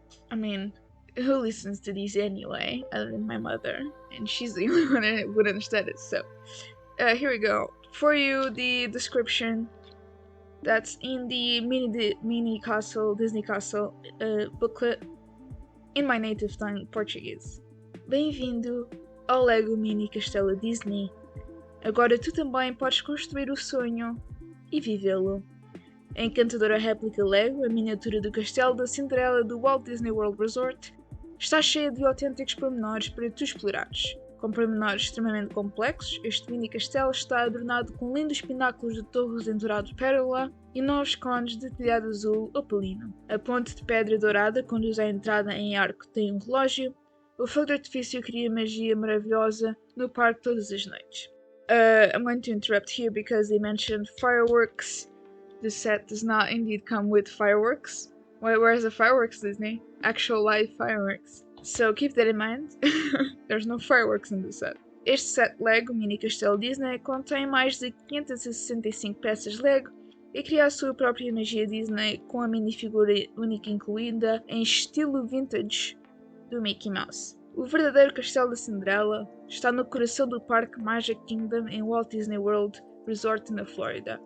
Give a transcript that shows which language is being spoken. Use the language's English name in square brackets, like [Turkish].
[English] I mean, who listens to these anyway, other than my mother? And she's the only one that would understand it. So here we go. For you, the description that's in the mini castle, Disney Castle booklet in my native tongue, Portuguese. [Portuguese] Bem-vindo ao Lego Mini Castelo Disney. Agora tu também podes construir o sonho e vivê-lo. A encantadora réplica Lego, a miniatura do castelo da Cinderella do Walt Disney World Resort, está cheia de autênticos pormenores para tu explorares. Com pormenores extremamente complexos, este mini castelo está adornado com lindos pináculos de torres em dourado pérola e novos cones de telhado azul opalino. A ponte de pedra dourada conduz à entrada em arco tem um relógio. O fogo de artifício cria magia maravilhosa no parque todas as noites. [English] I'm going to interrupt here because they mentioned fireworks. The set does not indeed come with fireworks. Where's the fireworks, Disney? Actual live fireworks. So keep that in mind. There's no fireworks in the set. [Portuguese] Este set Lego Mini Castelo Disney contém mais de 565 peças Lego e cria a sua própria magia Disney com a minifigura única incluída em estilo vintage do Mickey Mouse. O verdadeiro castelo da Cinderella está no coração do Parque Magic Kingdom em Walt Disney World Resort na Flórida.